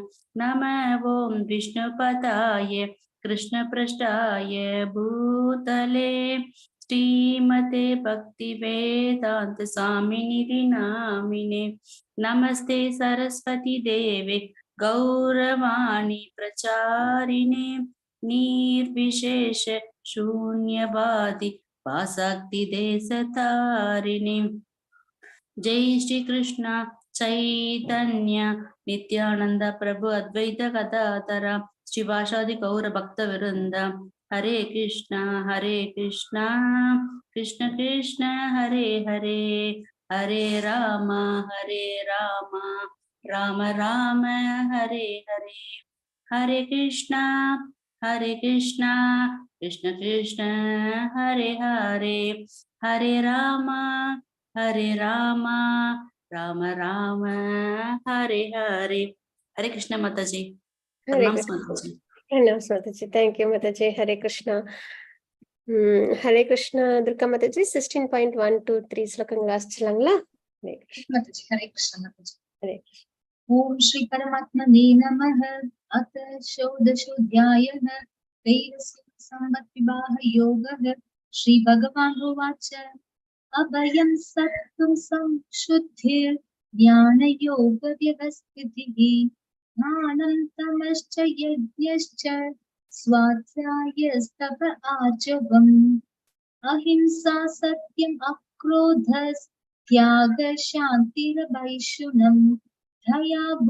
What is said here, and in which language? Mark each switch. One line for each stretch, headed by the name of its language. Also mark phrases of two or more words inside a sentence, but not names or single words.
Sanskrit: नमः ओं विष्णुपदाय कृष्ण पृष्ठाय भूतले श्रीमते भक्ति वेदांत स्वामिनि नामिने नमस्ते सरस्वती देवे गौरवाणी प्रचारिणे निर्विशेष शून्यवादी वासक्ति देशतारिणे। जय श्री कृष्ण चैतन्य नित्यानंद प्रभु अद्वैत गदाधर श्रीवासादि गौर भक्त वृंद हरे कृष्ण कृष्ण कृष्ण हरे हरे हरे राम राम राम हरे हरे, हरे कृष्ण कृष्ण कृष्ण हरे हरे, हरे राम राम राम हरे हरे.
Tamil: ஹரே கிருஷ்ண மாதாஜி. ஹரே பிரணாம் கிருஷ்ணா. மாதாஜி. பிரணாம் மாதாஜி. தேங்க்யூ மாதாஜி. ஹரே கிருஷ்ணா. ஹரே கிருஷ்ணா. துர்கா மாதாஜி 16.123 ஸ்லோகங்கள் வாசிச்சலாங்களா? ஹரே கிருஷ்ணா.
Hindi: माताजी हरे कृष्ण माताजी।
Tamil: ஹரே
Sanskrit: ओम श्री परमात्मने नमः। अथ षोडशोऽध्यायः तैरस्य संवद्विवाह योगः। श्री भगवान् उवाच अभयं सत्त्वं संशुद्धिर् ज्ञानयोग व्यवस्थितिः ज्ञानं तमश्च यज्ञश्च स्वाध्यायस्तप आर्जवम् अहिंसा सत्यम् अक्रोधस् त्याग शान्तिरवैशुनम् दया